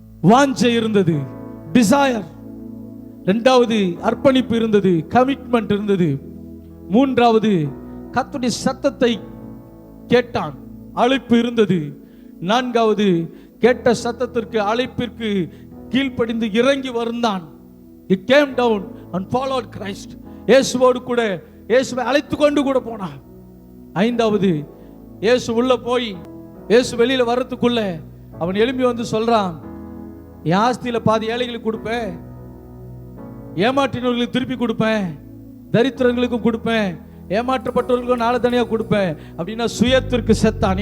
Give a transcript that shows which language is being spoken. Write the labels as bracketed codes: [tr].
[ta] வாஞ்சை இருந்தது, டிசையர். இரண்டாவது அர்ப்பணிப்பு இருந்தது, கமிட்மெண்ட் இருந்தது. மூன்றாவது கர்த்தருடைய சத்தத்தை கேட்டான், அழைப்பு இருந்தது. நான்காவது கேட்ட சத்தத்திற்கு அழைப்பிற்கு கீழ்ப்படிந்து இறங்கி வந்தான். [en] He came down and followed Christ. [ta] இயேசுவோடு கூட இயேசுவை அழைத்து கொண்டு கூட போனான். ஐந்தாவது இயேசு உள்ள போய் இயேசு வெளியில வர்றதுக்குள்ள அவன் எழும்பி வந்து சொல்றான், என் ஆஸ்தியில பாதி ஏழைகளுக்கு கொடுப்பேன், ஏமாற்றினவர்களுக்கு திருப்பி கொடுப்பேன், தரித்திரங்களுக்கும் கொடுப்பேன், ஏமாற்றப்பட்டவர்களுக்கும் நாளை தனியா கொடுப்பேன் அப்படின்னா சுயத்திற்கு செத்தான்.